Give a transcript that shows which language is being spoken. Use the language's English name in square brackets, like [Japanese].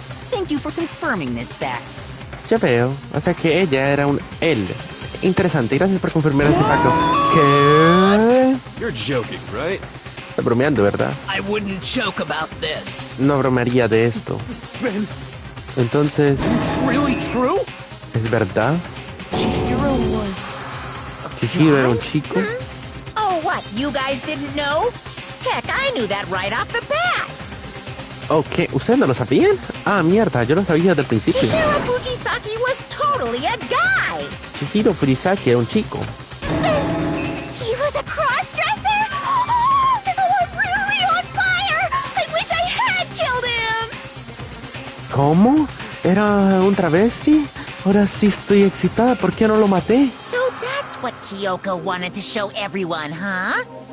[English] Thank you for confirming this fact. [Spanish] Ya veo, o sea que ella era un él. Interesante, gracias por confirmar ese facto. ¿Qué? [English] You're joking, right? [Spanish] Está bromeando, ¿verdad? [English] I wouldn't joke about this. [Spanish] No bromearía de esto. Entonces, [English] It's really true? [Spanish] ¿es verdad? [English] Chihiro was... [Spanish] ¿Chihiro era un chico? [English] Oh, what? You guys didn't know? Heck, I knew that right off the bat. [Spanish] ¿Oh, qué? ¿Ustedes no lo sabían? Ah, mierda, yo lo sabía desde el principio. [English] Chihiro Fujisaki was totally a guy. [Spanish] Chihiro Fujisaki era un chico. [English] He was a cross-dresser? Oh, I'm really on fire! I wish I had killed him! [Spanish] ¿Cómo? ¿Era un travesti? Ahora sí estoy excitada, ¿por qué no lo maté? [English] So that's what Kyoko wanted to show everyone, huh?